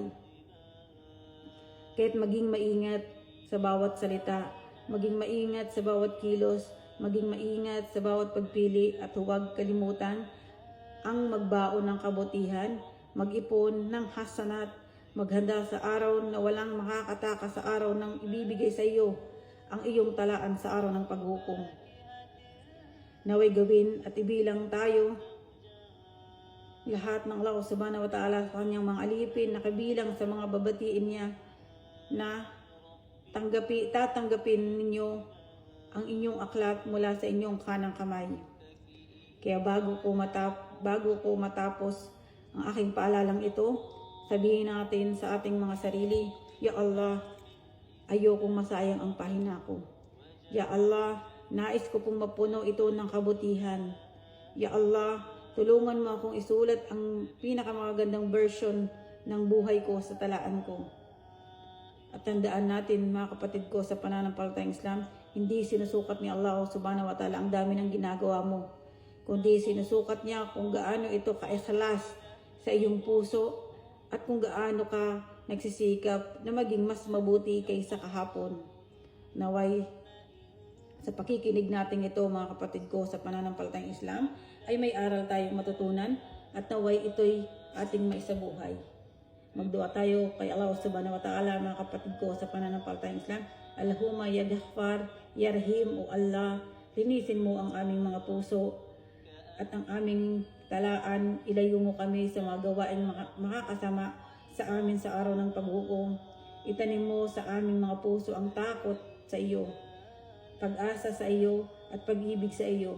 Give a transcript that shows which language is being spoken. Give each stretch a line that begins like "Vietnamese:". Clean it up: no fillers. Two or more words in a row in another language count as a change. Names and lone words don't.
Filipino: Kaya't maging maingat sa bawat salita, maging maingat sa bawat kilos, maging maingat sa bawat pagpili at huwag kalimutan ang magbaon ng kabutihan, mag-ipon ng hasanat, maghanda sa araw na walang makakataka sa araw ng ibibigay sa iyo ang iyong talaan sa araw ng paghukom. Naway gawin at ibilang tayo lahat ng Allah
Arabic: سبحانه وتعالى
Filipino: sa kanyang mga alipin na kabilang sa mga babatiin niya na tatanggapin ninyo ang inyong aklat mula sa inyong kanang kamay. Kaya bago ko matapos ang aking paalalang ito, sabihin natin sa ating mga sarili,
Arabic: يا الله,
Filipino: ayokong masayang ang pahina ko.
Arabic: يا الله,
Filipino: nais ko pong mapuno ito ng kabutihan.
Arabic: يا الله,
Filipino: tulungan mo akong isulat ang pinakamagandang version ng buhay ko sa talaan ko. At tandaan natin, mga kapatid ko sa pananampalatayang Islam, hindi sinusukat ni Allah
Arabic: سبحانه وتعالى
Filipino: ang dami ng ginagawa mo, kundi sinusukat niya kung gaano ito ka-ikhlas sa iyong puso at kung gaano ka nagsisikap na maging mas mabuti kaysa kahapon. Naway, sa pakikinig natin ito, mga kapatid ko sa pananampalatayang Islam, ay may aral tayong matutunan at naway ito'y ating maisabuhay. Magdua tayo kay Allah
Arabic: سبحانه وتعالى,
Filipino: mga kapatid ko sa pananampalatayang Islam.
Arabic: اللهم يا غفار، يا رحيم,
Filipino: o Allah, linisin mo ang aming mga puso at ang aming talaan, ilayo mo kami sa mga gawaing makakasama sa amin sa araw ng paghukom. Itanim mo sa aming mga puso ang takot sa iyo, pag-asa sa iyo at pag-ibig sa iyo.